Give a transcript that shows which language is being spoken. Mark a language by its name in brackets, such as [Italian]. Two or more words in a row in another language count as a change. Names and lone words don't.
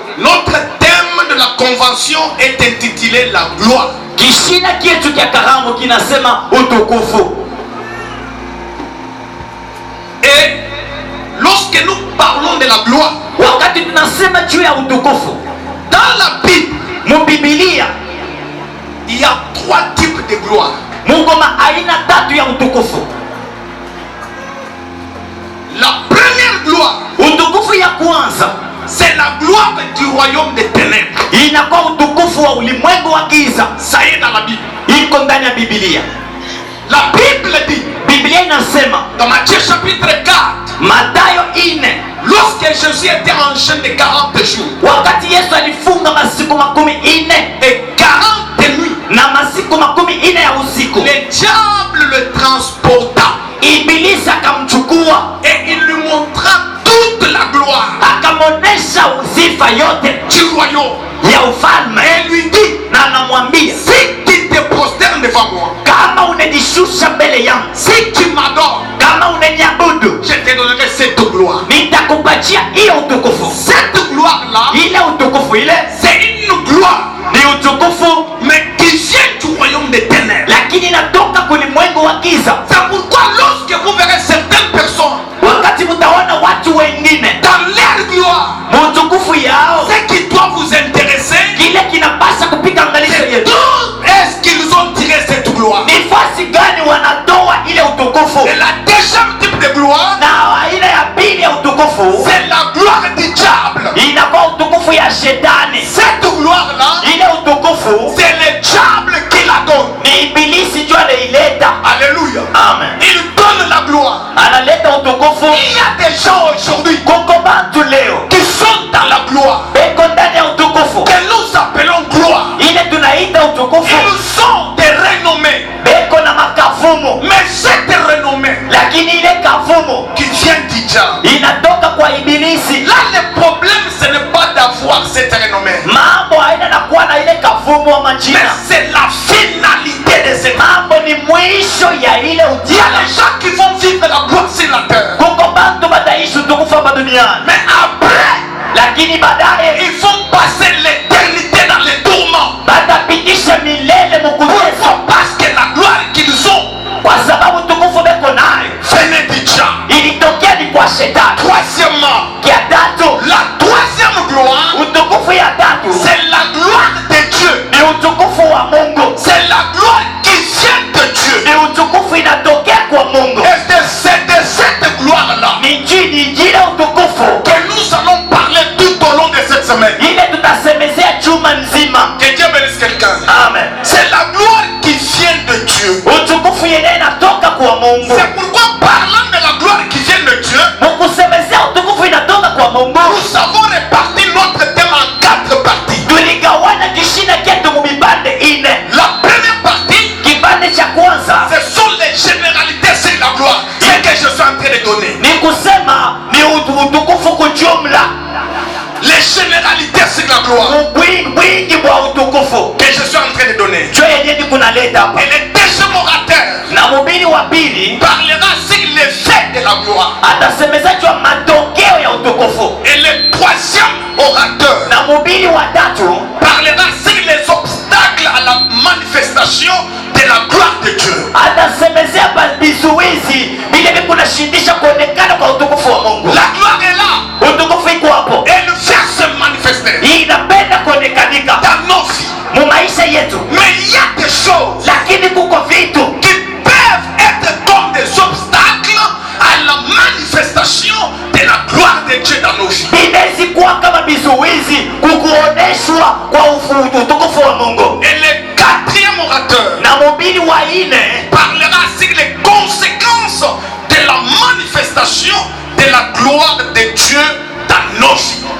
[French] Notre thème de la convention est intitulé la gloire. [Swahili] Kishina kietu kya karamu kinasema utukufu. [French] Et lorsque nous parlons de la gloire, [Swahili] wakati tunasema juu ya utukufu, [French] dans la Bible, [Swahili] mubibilia [French] il y a 3 types de gloire. [Swahili] Mungu aina 3 ya utukufu. [French] La première gloire, [Swahili] utukufu ya kwanza, [French] c'est la gloire du royaume des ténèbres. [Swahili] Inakuwa utukufu wa ulimwengu wa giza. [French] Ça est dans la Bible. [Swahili] Iko ndani ya Biblia. [French] La Bible dit, [Swahili] Biblia inasema [French] dans Matthieu chapitre 4, [Swahili] Mathayo 4, [French] lorsque Jésus était en jeûne de 40 jours, [Swahili] wakati Yesu alifunga masiku 40 [French] et 40 nuits, [Swahili] na masiku 40 ya usiku, [French] le diable le transporta. [Swahili] Ibilisi akamchukua [French] et il lui montra toute la gloire, [Swahili] akamonesha sifa yote [French] du royaume, [Swahili] ya ufalme, [French] et lui dit, [Swahili] na anamwambia, [French] si tu te prosternes devant moi, [Swahili] kama unajishusha mbele yangu, [French] si tu m'adores, [Swahili] kama unaniabudu, [French] je te donnerai cette gloire. [Swahili] nitakupatia hiyo utukufu. [French] Cette gloire là, [Swahili] ile utukufu ile, [French] c'est une gloire, [Swahili] ni utukufu [French] mais qui vient du royaume des ténèbres, [Swahili] lakini inatoka kulimwengu wa giza. [French] c'est pourquoi lorsque vous verrez certaines personnes, [Swahili] wakati mtaona watu wengine [French] dans leur gloire, [Swahili] utukufu yao, [French] ce qui doit vous intéresser, [Swahili] kile kinapasa kupiga angalisho [French] c'est [Swahili] yetu, [French] d'où est-ce qu'ils ont tiré cette gloire. [Swahili] ni fasi gani wanatoa ile utukufu. [French] Et la deuxième type de gloire, [Swahili] na aina ya pili ya utukufu, [French] c'est la gloire du diable. [Swahili] inakuwa utukufu ya shetani. [French] Cette gloire là, [Swahili] ile utukufu [French] c'est le diable qui la donne. [Swahili] ni ibilisi juu anaileta. [French] Alléluia. Amen. Il donne la gloire. [Swahili] Analeta utukufu. [French] Il y a des gens aujourd'hui [Swahili] kuko bantu leo [French] qui sont dans la gloire, [Swahili] beko ndani ya utukufu, [French] que nous appelons gloire. [Swahili] ile tunaita utukufu. [French] Ils sont des renommés, [Swahili] beko na makavumu, [French] mais cette renommée [Swahili] lakini ile kavumu [French] qui vient du diable. [Swahili] inatoka kwa ibilisi. [French] Là, le problème, ce n'est pas d'avoir cette renommée, [Swahili] mambo haina na kuwa na ile kavumu wa [French] mais [Swahili] majina. [French] c'est la finalité de cette. [Swahili] mambo ni mwisho ya ile [French] Il y a [Swahili] ujira. [French] des gens qui vont vivre la gloire sur la terre, [Swahili] kuko bantu bataishi utukufu hapa duniani, [French] mais après, [Swahili] lakini baadaye [French] ils vont passer l'éternité dans les tourments. [Swahili] batapitisha milele mukutesa, [French] Pourquoi? Parce que la gloire qu'ils ont [Swahili] kwa sababu utukufu beko nayo [French] venait du diable. [Swahili] ilitokea ni kwa shetani. [French] Troisièmement, [Swahili] ya tatu, [French] la troisième gloire, [Swahili] utukufu ya tatu [French] c'est la gloire de Dieu. [Swahili] ni utukufu wa Mungu, [French] C'est la gloire qui vient de Dieu. [Swahili] ni utukufu inatokea kwa Mungu. [French] Et c'est de cette gloire-là [Swahili] ni jile utukufu [French] que nous allons parler tout au long de cette semaine. [Swahili] ile tutasemezea juma nzima. [French] Que Dieu bénisse quelqu'un. Amen. C'est la gloire qui vient de Dieu. [Swahili] utukufu yenyewe inatoka kwa Mungu. [French] C'est pourquoi, parlant de la gloire qui vient de Dieu, [Swahili] mukusemezea utukufu inatoka kwa Mungu, [French] nous avons réparti notre thème en 4 parties. [Swahili] tuligawana kishina chetu mubipande ine. [French] La première partie, [Swahili] Kipande cha kwanza [French] ce sont les généralités sur la gloire. C'est que je suis en train de donner. [Swahili] ni kusema ni utukufu kujumla, [French] Les généralités sur la gloire [Swahili] wingi wa utukufu [French] que je suis en train de donner. [Swahili] jo yenye ni kunaleta hapa. [French] Et le deuxième orateur [Swahili] Na mhubiri wa pili [French] parlera sur l'effet de la gloire. [Swahili] atasemeza juu ya matokeo ya utukufu, [French] Et le troisième orateur [Swahili] na mhubiri wa tatu [French] parlera sur les obstacles à la manifestation de la gloire de Dieu. [Swahili] atasemezea vizuizi vile vikunashindisha kuonekana kwa utukufu wa Mungu. [French] La gloire est là. [Swahili] Utukufu iko hapo, [French] Elle vient se manifester [Swahili] inapenda kuonekanika [French] dans nos vies. [Swahili] mu maisha yetu, [French] Mais il y a des choses [Swahili] lakini kuko vitu [French] qui peuvent être comme des obstacles à la manifestation de la gloire de Dieu dans nos vies. [Swahili] vinawezi kuwa kama vizuizi kukuoneshwa kwa utukufu wa Mungu. [French] Et le quatrième orateur [Swahili] Na mhubiri wa ine [French] parlera sur les conséquences de la manifestation de la gloire de Dieu dans nos vies.